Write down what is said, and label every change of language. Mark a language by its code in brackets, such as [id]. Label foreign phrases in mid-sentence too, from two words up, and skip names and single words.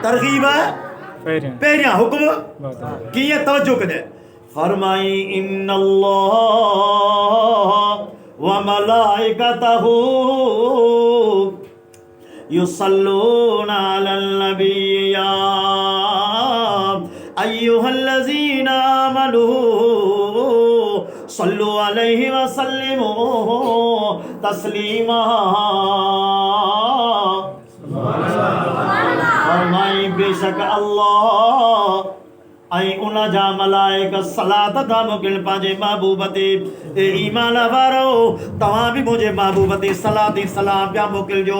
[sd] तरग़ीब पहिरियां हुकुम कीअं? तवज्जो कजे। [ar] फरमाई إن الله وملائكته يصلون على النبي يا أيها الذين آمنوا صلوا عليه وسلموا تسليما. [sd] फरमाई बेशक अल्लाह ऐं उन जा मलाइका सलात था मोकिल पंहिंजे महबूब ते। ए ईमान वारो तव्हां बि मुंहिंजे महबूब ते सलात सलाम पिया मोकिलिजो।